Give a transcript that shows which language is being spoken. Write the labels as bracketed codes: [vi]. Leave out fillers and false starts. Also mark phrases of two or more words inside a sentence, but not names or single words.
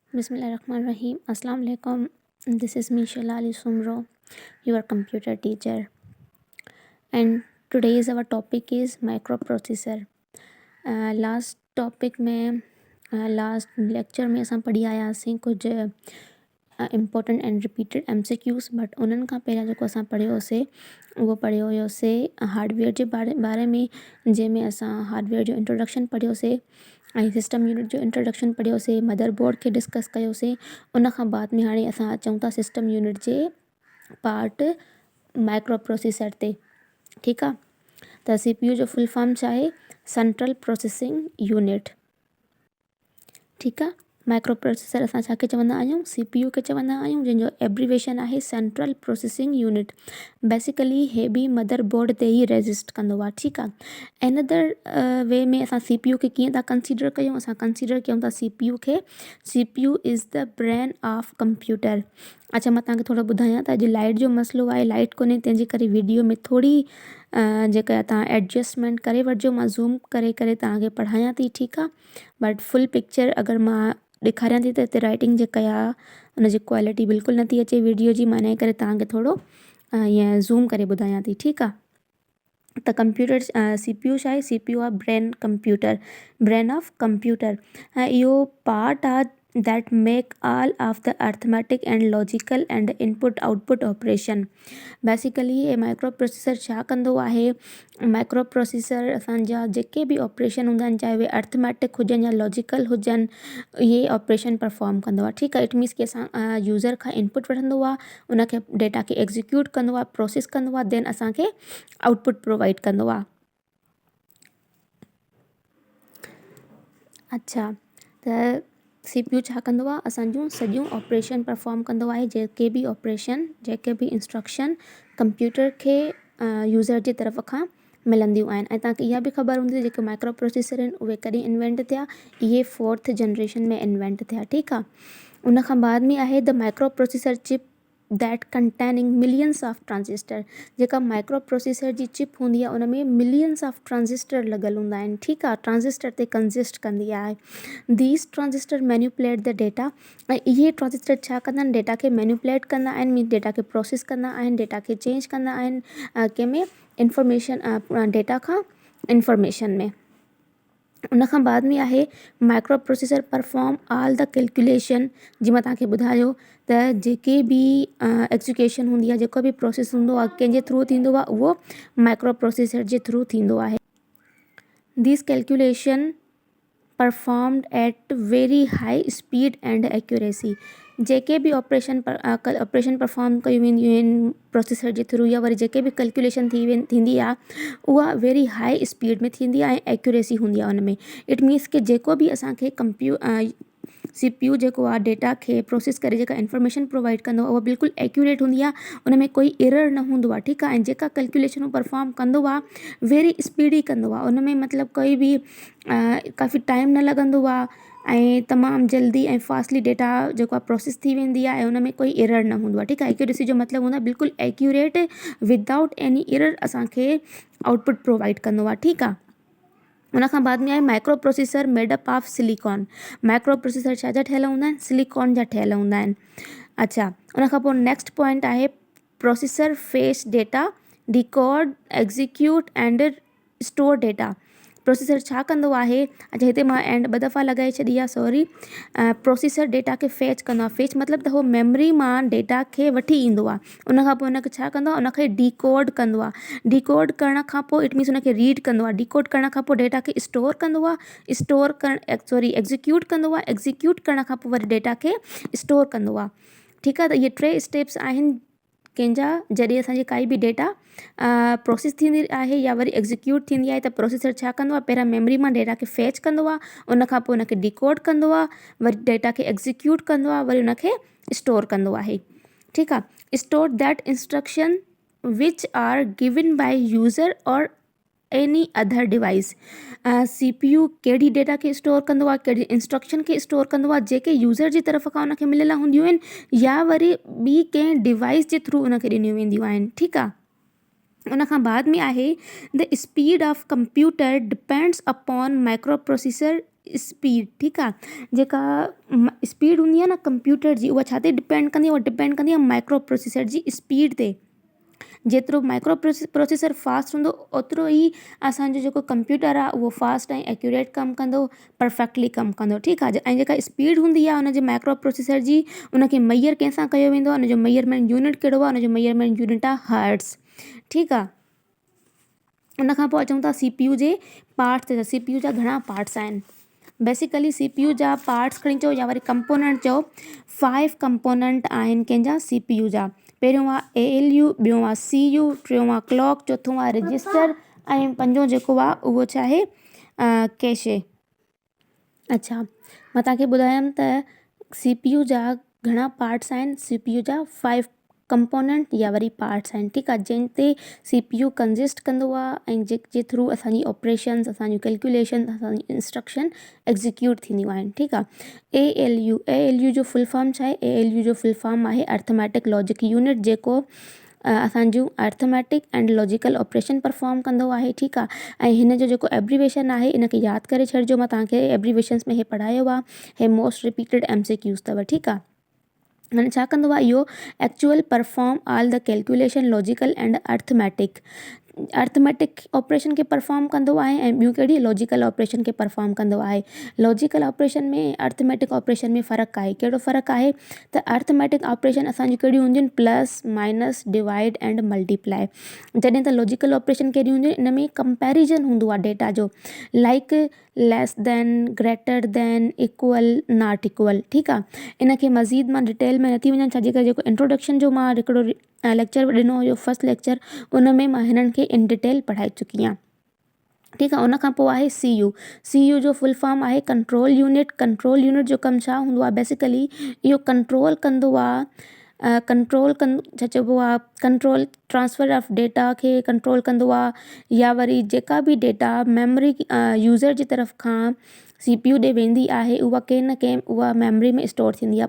[ar] بسم الله الرحمن الرحيم. السلام عليكم. [en] This is me Shalali Sumro, your computer teacher. And today's our topic is microprocessor. Last topic [sd] में [en] last lecture [sd] में असां पढ़ी आयासीं कुझु [en] important and repeated MCQs, [sd] बट उन्हनि खां पहिरियां जेको असां पढ़ियोसीं उहो पढ़ियो हुयोसीं हार्डवेयर जे बारे में, जंहिंमें असां हार्डवेयर जो इंट्रोडक्शन पढ़ियोसीं ऐं [en] system unit [sd] जो इंट्रोडक्शन पढ़ियोसीं, मदरबोर्ड खे डिस्कस कयोसीं। उन खां बाद में हाणे असां अचूं था [en] system unit [sd] जे पार्ट [en] micro processor [sd] ते। ठीकु आहे, त CPU जो [en] full form [sd] छा आहे? [en] central processing unit. [sd] ठीकु आहे, [en] micro processor [sd] असां छा खे चवंदा आहियूं? CPU खे चवंदा आहियूं, जंहिंजो एब्रीवेशन आहे [en] central processing unit. [sd] बेसिकली हे बि मदरबोर्ड ते ई रजिस्ट कंदो आहे। ठीकु आहे, [en] another way [sd] में असां CPU खे कीअं था कंसीडर कयूं? असां कंसीडर कयूं था CPU खे, [en] CPU is the brain of computer. [sd] अच्छा, मां तव्हांखे थोरो ॿुधायां त अॼु लाइट जो मसइलो आहे, लाइट कोन्हे, तंहिंजे करे वीडियो में थोरी जेका तव्हां एडजस्टमेंट करे वठिजो। मां ज़ूम करे करे तव्हांखे पढ़ायां थी। ठीकु आहे, बट [en] full picture [sd] अगरि मां ॾेखारियां थी त हिते राइटिंग जेका आहे उनजी क्वालिटी बिल्कुलु नथी अचे वीडियो जी। मां इन करे तव्हांखे थोरो ईअं ज़ूम करे ॿुधायां थी। ठीकु आहे, त [en] computer CPU [sd] छा आहे? CPU आहे [en] brain computer, brain of computer. [sd] ऐं इहो पार्ट आहे [en] that make all of the arithmetic and logical and input output operation. [sd] बेसिकली हे [en] micro processor [sd] छा कंदो आहे? [en] micro processor [sd] असांजा जेके बि ऑपरेशन हूंदा आहिनि, चाहे उहे अर्थमेटिक हुजनि या लॉजिकल हुजनि, इहे ऑपरेशन परफॉर्म कंदो आहे। ठीकु आहे, [en] it means [sd] कि असां यूज़र खां इनपुट वठंदो आहे, उनखे डेटा खे एग्जीक्यूट कंदो आहे, प्रोसेस कंदो आहे, देन असांखे आउटपुट प्रोवाइड कंदो आहे। अच्छा, त CPU छा कंदो आहे? असांजूं सॼियूं ऑपरेशन परफॉर्म कंदो आहे। जेके बि ऑपरेशन, जेके बि इंस्ट्रक्शन कंप्यूटर खे यूज़र जे तरफ़ खां मिलंदियूं आहिनि। ऐं तव्हांखे इहा बि ख़बर हूंदी जेके [en] micro processor [sd] आहिनि उहे कॾहिं इन्वेंट थिया? इहे [en] 4th generation [sd] में इन्वेंट थिया। ठीकु आहे, उन खां बाद में आहे [en] the micro processor chip that containing millions of transistor. [sd] जेका [en] micro processor [sd] जी चिप हूंदी आहे उन में [en] millions of transistor [sd] लॻल हूंदा आहिनि। ठीकु आहे, ट्रांजिस्टर ते कंज़िस्ट कंदी आहे। [en] these transistor manipulate the data. [sd] ऐं इहे ट्रांजिस्टर छा कंदा आहिनि? डेटा खे मैन्युपुलेट कंदा आहिनि, मीन डेटा खे प्रोसेस कंदा आहिनि, डेटा खे चेंज कंदा आहिनि कंहिंमें? इंफॉर्मेशन, डेटा खां इंफॉर्मेशन में। उन खां बाद में आहे [en] micro processor perform all the calculation. [sd] जीअं मां तव्हांखे ॿुधायो त जेके बि एग्जीक्यूशन हूंदी आहे, जेको बि प्रोसेस हूंदो आहे, कंहिंजे थ्रू थींदो आहे? उहो [en] micro processor [sd] जे थ्रू थींदो आहे। [en] this calculation performed at very high speed and accuracy. [sd] जेके बि ऑपरेशन परफॉर्म कयूं वेंदियूं आहिनि प्रोसेसर जे थ्रू, या वरी जेके बि कैलकुलेशन थींदी आहे उहा [en] very high speed [sd] में थींदी आहे ऐं एक्यूरेसी हूंदी आहे उन में। [en] it means [sd] कि जेको बि असांखे CPU जेको आहे डेटा खे प्रोसेस करे जेका इंफॉर्मेशन प्रोवाइड कंदो आहे उहा बिल्कुलु एक्यूरेट हूंदी आहे, उन में कोई एरर न हूंदो आहे। ठीकु आहे, ऐं जेका कैलकुलेशन परफॉर्म कंदो आहे [en] very speedy [sd] कंदो आहे, उन में मतिलबु कोई बि काफ़ी टाइम न लॻंदो आहे ऐं तमामु जल्दी ऐं फास्टली डेटा जेको आहे प्रोसेस थी वेंदी आहे ऐं उन में कोई एरर न हूंदो आहे। ठीकु आहे, एक्यूरेसी जो मतिलबु हूंदो आहे बिल्कुलु एक्यूरेट, [en] without any error [sd] असांखे आउटपुट प्रोवाइड कंदो आहे। ठीकु आहे, उन खां बाद में आहे [en] micro processor madeup of silicon. micro processor [sd] छा जा ठहियल हूंदा आहिनि? सिलिकॉन जा ठहियल हूंदा आहिनि। अच्छा, उन खां पोइ [en] next point [sd] आहे [en] processor fetch data, decode, execute and store data. [sd] प्रोसेसर छा कंदो आहे? अच्छा, हिते मां एंड 2 दफ़ा लॻाए छॾी आहे, सॉरी। प्रोसेसर डेटा खे फेच कंदो आहे। फेच मतिलबु त उहो मेमरी मां डेटा खे वठी ईंदो आहे, उन खां पोइ उनखे छा कंदो आहे? उनखे डिकोड कंदो आहे। डिकोड करण खां पोइ [en] it means [sd] उनखे रीड कंदो आहे। डिकोड करण खां पोइ डेटा खे स्टोर कंदो आहे, एग्जीक्यूट कंदो आहे, एग्जीक्यूट करण खां पोइ वरी डेटा खे स्टोर कंदो आहे। ठीकु आहे, त इहे 3 स्टेप्स आहिनि कंहिंजा जॾहिं असांजी काई बि डेटा प्रोसेस थींदी आहे या वरी एग्जीक्यूट थींदी आहे। त प्रोसेसर छा कंदो आहे? पहिरियां मेमरी मां डेटा खे फेच कंदो आहे, उन खां पोइ उनखे डिकोड कंदो आहे, वरी डेटा खे एग्जीक्यूट कंदो आहे, वरी उनखे स्टोर कंदो आहे। ठीकु आहे, [en] store that instruction which are given by user or any other device. [sd] CPU कहिड़ी डेटा खे स्टोर कंदो आहे? कहिड़ी इंस्ट्रक्शन खे स्टोर कंदो आहे? जेके यूज़र जी तरफ़ खां उनखे मिलियल हूंदियूं आहिनि या वरी ॿी कंहिं डिवाइस जे थ्रू उनखे ॾिनियूं वेंदियूं आहिनि। ठीकु आहे, उन खां बाद में आहे [en] the speed of computer depends upon micro processor speed, [sd] ठीकु आहे। जेका स्पीड हूंदी आहे न कंप्यूटर जी, उहा छा ते डिपेंड कंदी आहे? उहा डिपेंड कंदी आहे [en] micro processor [sd] जी स्पीड ते। जेतिरो [en] micro processor [sd] फास्ट हूंदो ओतिरो ई असांजो जेको कंप्यूटर आहे उहो फास्ट ऐं एक्यूरेट कमु कंदो, परफेक्टली कमु कंदो, ठीकु आहे। ऐं जेका स्पीड हूंदी आहे हुनजे [en] micro processor [sd] जी, उनखे मैयर कंहिंसां कयो वेंदो आहे? उनजो [en] measurement unit [sd] कहिड़ो आहे? उनजो [en] measurement unit [sd] आहे हर्ट्ज़, ठीकु आहे। उन खां पोइ अचूं था CPU जे पार्ट्स ते। CPU जा घणा पार्ट्स आहिनि? बेसिकली CPU जा पार्ट्स खणी चओ या वरी कंपोनेंट चओ, 5 कंपोनेंट आहिनि कंहिंजा CPU जा। पहिरियों आहे ALU, ॿियों आहे CU, टियों आहे क्लॉक, चोथों आहे रजिस्टर ऐं पंजों जेको आहे उहो छा आहे? कैशे। अच्छा, मां तव्हांखे ॿुधायमि त CPU जा घणा पार्ट्स आहिनि? CPU जा 5 कंपोनेंट या वरी पार्ट्स आहिनि, ठीकु आहे, जंहिं ते CPU कंजिस्ट कंदो आहे ऐं जे थ्रू असांजी ऑपरेशन्स, असांजी कैलकुलेशन, असांजी इंस्ट्रक्शन एग्ज़ीक्यूट थींदियूं आहिनि, ठीकु आहे। ALU जो [en] full form [sd] छा आहे? ALU जो [en] full form [sd] आहे [en] arithmetic logic unit, [sd] जेको असांजूं [en] arithmetic and logical operation [sd] परफॉर्म कंदो आहे, ठीकु आहे। ऐं हिन जो जेको एब्रीवेशन आहे इनखे यादि करे छॾिजो, मां तव्हांखे एब्रीवेशन्स में हे पढ़ायो आहे, हे [en] most repeated MCQs [sd] अथव, ठीकु आहे। हाणे छा कंदो आहे इहो? [en] actual perform all the calculation logical and arithmetic operation [sd] खे परफॉर्म कंदो आहे ऐं ॿियूं कहिड़ी? [en] logical operation [sd] खे परफॉर्म कंदो आहे। [en] logical operation [sd] में [en] arithmetic operation [sd] में फ़र्क़ु आहे। कहिड़ो फ़र्क़ु आहे? त [en] arithmetic operation [sd] असांजी कहिड़ियूं हूंदियूं आहिनि? [en] plus, minus, divide and multiply. [sd] जॾहिं त [en] logical operation [sd] कहिड़ी हूंदियूं आहिनि? इन में कंपैरिजन हूंदो आहे डेटा जो, [en] like less than, greater than, equal, not equal, [sd] ठीकु आहे। इनखे मज़ीद मां डिटेल में नथी वञा, छाजे करे जेको इंट्रोडक्शन जो मां हिकिड़ो लेक्चर ॾिनो हुयो, [en] first lecture, [sd] उन में मां हिननि खे इन डिटेल पढ़ाए चुकी आहियां, ठीकु आहे। उन खां पोइ आहे CU जो [en] full form [sd] आहे [en] control unit. control unit [sd] जो कमु छा हूंदो आहे? बेसिकली इहो कंट्रोल कंदो आहे, छा चइबो आहे, [en] control transfer of data [sd] खे कंट्रोल कंदो आहे, या वरी जेका बि डेटा मेमोरी यूज़र जी तरफ़ खां CPU ॾे वेंदी आहे उहा कंहिं न कंहिं उहा मेमोरी में स्टोर थींदी आहे।